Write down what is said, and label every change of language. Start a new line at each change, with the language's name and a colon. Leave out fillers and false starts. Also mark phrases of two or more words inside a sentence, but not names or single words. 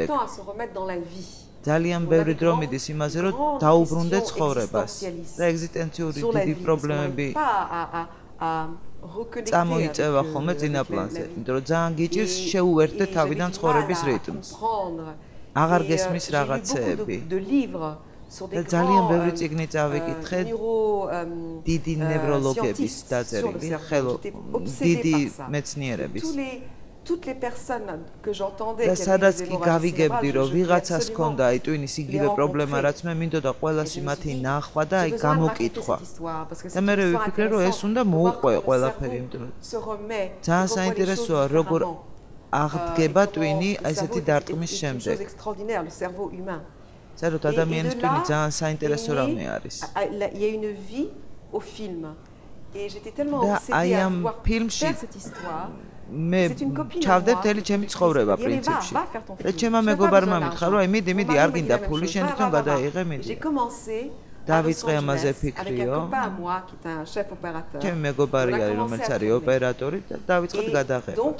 Georgian: ძალიან ბევრი დრო მიდის იმაზე, რომ დაუბრუნდე ცხოვრებას და ეგზისტენციური დიდი პრობლემები წამოიწევა ხოლმე წინაპლანზე, იმიტომ რომ ძალიან გიჭირს შეუერთდე თავიდან ცხოვრების რიტმს. აღარ გესმის რაღაცეები. და ძალიან ბევრი წიგნი წავიკითხე დიდი ნევროლოგების დაწერილი, დიდი მეცნიერების.
French: Toutes les personnes que j'entendais
Georgian: და სადაც კი გავიგებდი რომ ვიღაცას ჰქონდა აი ტვინის იგივე პრობლემა რაც მე მინდოდა ყველასი მათი ნახვა და აი გამოკითხვა და მე ვიფიქრე რომ ეს უნდა მოუყვე ყველაფერი იმიტომ ძალიან საინტერესოა როგორ აღდგება ტვინი ესეთი დარტყმის შემდეგ საერთოდ ადამიანის ტვინი ძალიან საინტერესო რამე არის
French: il y a une vie au film et j'étais tellement obsédée à voir cette histoire
Georgian: მე ჩავდე მთელი ჩემი ცხოვრება პრინციპში. და ჩემმა მეგობარმა მითხრა რომ აი მიდი არ გინდა ფული შენ თვითონ გადაიღე მიდი. დავიწყე ამაზე ფიქრიო. ჩემი მეგობარი არის რომელიც არის ოპერატორი და დავიწყეთ გადაღება.